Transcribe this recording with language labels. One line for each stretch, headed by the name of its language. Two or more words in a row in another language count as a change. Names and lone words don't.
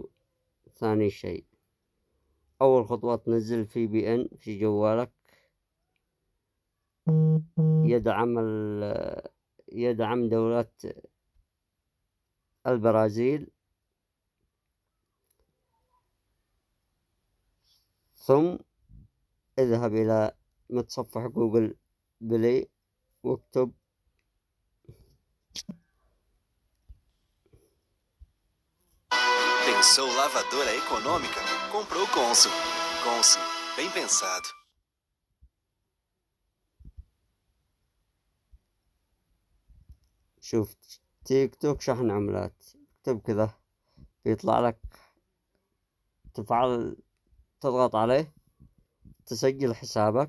Arabic: ثاني شي، أول خطوة تنزل VPN في جوالك يدعم دولة البرازيل. ثم اذهب إلى متصفح جوجل بلاي واكتب
Portuguese: Pensou lavadora econômica? Comprou Consul. Consul, bem pensado.
Arabic: شوف تيك توك شحن عملات، اكتب كذا بيطلع لك، تضغط عليه، تسجل حسابك.